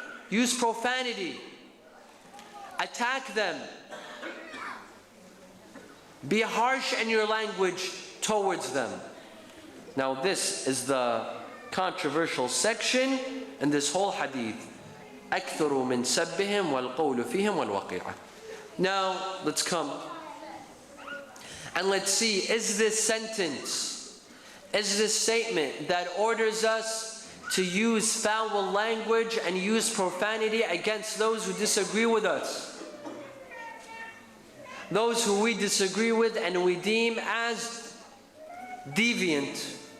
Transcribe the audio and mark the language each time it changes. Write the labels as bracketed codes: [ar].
[en] Use profanity. Attack them. Be harsh in your language towards them. Now this is the controversial section in this whole hadith. [ar] أكثروا من سبهم والقول فيهم والوقيعة. [en] Now let's come and let's see, is this sentence, is this statement that orders us to use foul language and use profanity against those who disagree with us, those who we disagree with and we deem as deviant?